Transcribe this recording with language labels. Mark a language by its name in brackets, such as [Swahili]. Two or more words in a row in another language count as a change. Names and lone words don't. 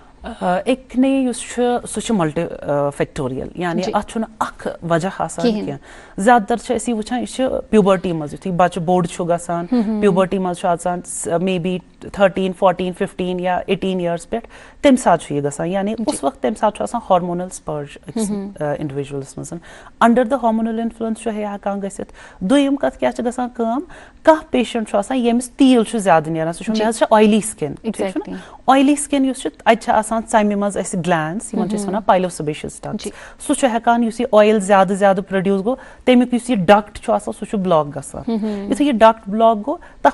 [Kashmiri] ایکنی یُس چھُ سُہ چھُ ملٹی فیکٹوریل یعنی اتھ چھُنہٕ اکھ وجہ آسان کینٛہہ زیادٕ تر چھِ أسۍ یہِ وٕچھان یہِ چھُ پیوبرٹی منٛز یُتھُے بچہِ بوٚڑ چھُ گژھان پیوبرٹی منٛز چھُ اژان [English] may be [Kashmiri] 13, 14, 15 یا 18 years پٮ۪ٹھ تمہِ ساتہٕ چھُ یہِ گژھان یعنی [Urdu] اس وقت [Kashmiri] تمہِ ساتہٕ چھُ آسان [English] hormonal surge [Kashmiri] أکِس انڈِوِجولس منٛز [English] under the hormonal influence [Kashmiri] چھُ ہٮ۪کان گٔژھِتھ دوٚیِم کتھ کیٛاہ چھِ گژھان کٲم کانٛہہ پیشنٹ چھُ آسان ییٚمِس تیٖل چھُ زیادٕ نیران سُہ چھُ مےٚ حظ چھِ [English] oily skin oily skin [Kashmiri] یُس چھُ اتہِ چھِ آسان ژمہِ منٛز اسہِ گلینڈس یِمن چھِ أسۍ ونان [English] pilosebaceous ducts [Kashmiri] سُہ چھُ ہٮ۪کان یُس یہِ اویل زیادٕ زیادٕ پروڈیوس گوٚو تمیُک یُس یہِ ڈکٹ چھُ آسان سُہ چھُ بلاک گژھان یُتھُے یہِ ڈکٹ بلاک گوٚو تتھ